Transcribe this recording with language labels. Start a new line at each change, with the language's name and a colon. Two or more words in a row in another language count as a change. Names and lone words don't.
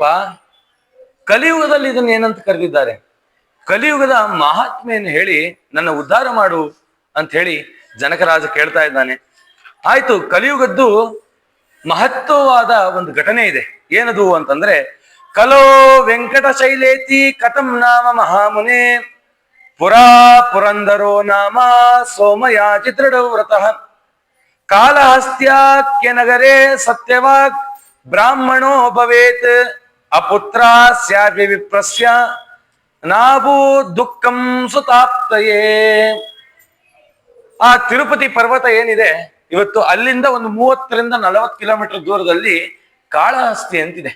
Kannada: ಕಲಿಯುಗದಲ್ಲಿ ಇದನ್ನ ಏನಂತ ಕರೆದಿದ್ದಾರೆ? ಕಲಿಯುಗದ ಮಹಾತ್ಮೆಯನ್ನು ಹೇಳಿ ನನ್ನ ಉದ್ಧಾರ ಮಾಡು ಅಂತ ಹೇಳಿ ಜನಕರಾಜ ಕೇಳ್ತಾ ಇದ್ದಾನೆ. ಆಯ್ತು, ಕಲಿಯುಗದ್ದು ಮಹತ್ವವಾದ ಒಂದು ಘಟನೆ ಇದೆ. ಏನದು ಅಂತಂದ್ರೆ,
Sanskrit: ಕಲೋ ವೆಂಕಟ ಶೈಲೇತಿ ಕಥಂ ನಾಮ ಮಹಾಮುನೆ ಪುರಾ ಪುರಂದರೋ ನಾಮ ಸೋಮಯಾಜಿ ದೃಢವ್ರತಃ ಕಾಲಹಸ್ತ್ಯಾಖ್ಯ ನಗರೇ ಸತ್ಯವಾಗ್ ಬ್ರಾಹ್ಮಣೋ ಭವೇತ್ ಅಪುತ್ರ ಸ್ಯಾಭಿ ವಿಪ್ರಸ್ಯ ನಾಭೂ ದುಃಖಂ ಸುತಾಪ್ತಯೇ.
Kannada: ಆ ತಿರುಪತಿ ಪರ್ವತ ಏನಿದೆ ಇವತ್ತು, ಅಲ್ಲಿಂದ ಒಂದು 30ರಿಂದ 40 ಕಿಲೋಮೀಟರ್ ದೂರದಲ್ಲಿ ಕಾಳಹಸ್ತಿ ಅಂತಿದೆ.